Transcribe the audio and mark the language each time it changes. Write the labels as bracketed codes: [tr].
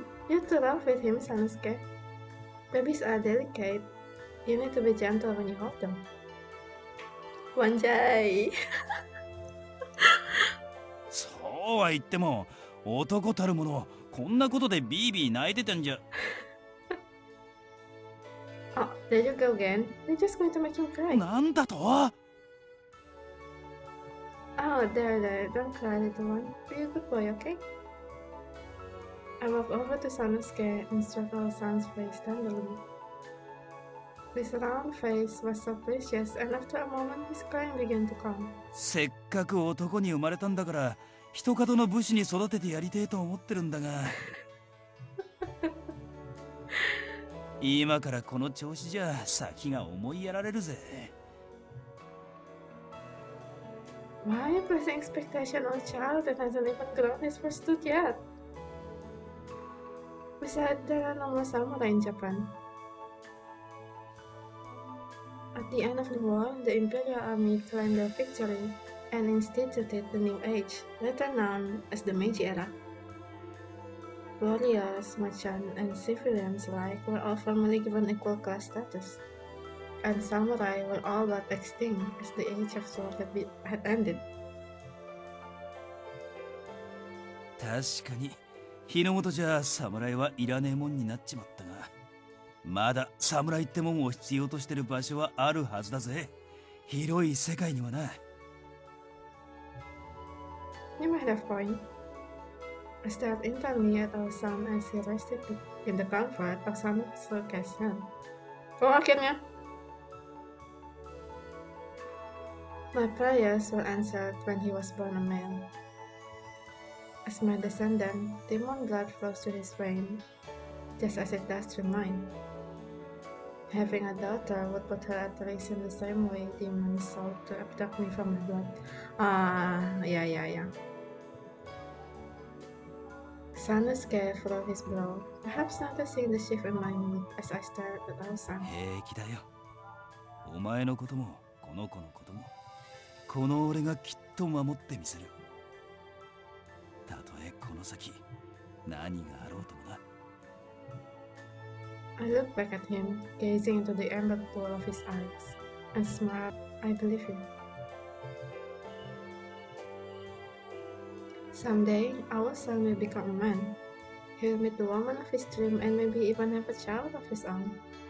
[en] You to laugh with him, Sanosuke. Babies are delicate. You need to be gentle when you hold them. Wanjai. [ja] そうは言っても、男たる者、こんなことでビービー泣いてたんじゃ。 [en] Oh, there you go again. They're just going to make him cry. [ja] なんだと？ [en] Oh, there. Don't cry, little one. Be a good boy, okay? I walk over to Sanosuke and stroke our son's face tenderly. His round face was so precious, and after a moment his crying began to calm. [ja] せっかく男に生まれたんだから、一方の武士に育ててやりてえと思ってるんだが。今からこの調子じゃ先が思いやられるぜ。 [en] Why are you placing expectation on a child that hasn't even grown his first tooth yet? Besides, there are no more samurai in Japan. At the end of the war, the Imperial Army claimed their victory and instituted the new age, later known as the Meiji era. Warriors, merchants, and civilians alike were all formally given equal class status, and samurai were all but extinct as the age of sword had ended. [ja] 確かに日の本じゃ侍はいらねえもんになっちまったが、まだ侍ってもんを必要としてる場所はあるはずだぜ。広い世界にはな。 [en] You might have point. I stared intently at our son as he rested in the comfort of Sanosuke's hand. Oh, akhirnya. My prayers were answered when he was born a male. As my descendant, demon blood flows to his vein, just as it does through mine. Having a daughter would put her at risk in the same way demons sought to abduct me from the blood. Yeah. Sanosuke followed his blow, perhaps noticing the shift in my mood as I stared at our son. [ja] 平気だよ。お前のこともこの子のことも、この俺がきっと守ってみせる。たとえこの先何があろうともな。 [en] I looked back at him, gazing into the amber pool of his eyes, and smiled. I believe him. Someday, our son will become a man. He will meet the woman of his dream and maybe even have a child of his own.